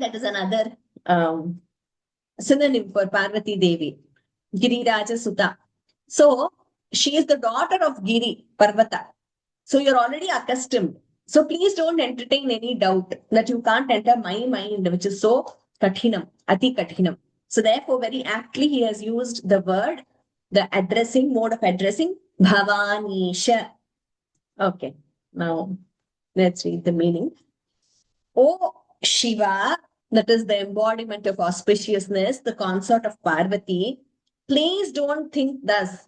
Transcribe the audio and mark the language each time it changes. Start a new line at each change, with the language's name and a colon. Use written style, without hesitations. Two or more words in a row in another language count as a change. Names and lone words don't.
English: That is another synonym for Parvati Devi. Giriraja Sutta. So she is the daughter of Giri Parvata. So you're already accustomed. So please don't entertain any doubt that you can't enter my mind, which is so kathinam,
Sanskrit: अति कठिनम्.
English: So therefore, very aptly, he has used the word, the addressing mode of addressing, Bhavanisha. Okay, now let's read the meaning. O Shiva, that is the embodiment of auspiciousness, the consort of Parvati, please don't think thus.